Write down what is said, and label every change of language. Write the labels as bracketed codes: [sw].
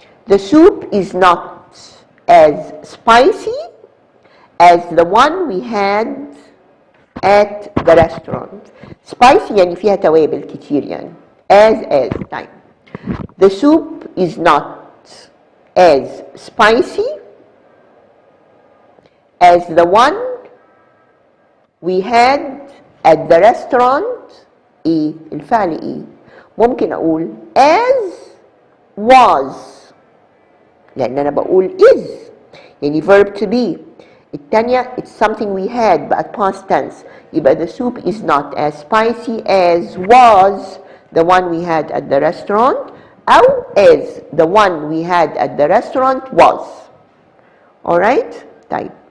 [en] The soup is not as spicy as the one we had at the restaurant. [ar] Spicy يعني فيها توابل كتير يعني. [en] As time. The soup is not as spicy as the one we had at the restaurant. [ar] ايه الفعل ايه؟ ممكن اقول [en] as was [ar] لان انا بقول is يعني [en] verb to be. [ar] التانية [en] it's something we had [ar] بقت [en] past tense. [ar] يبقى [en] the soup is not as spicy as was the one we had at the restaurant أو as the one we had at the restaurant was. Alright? طيب.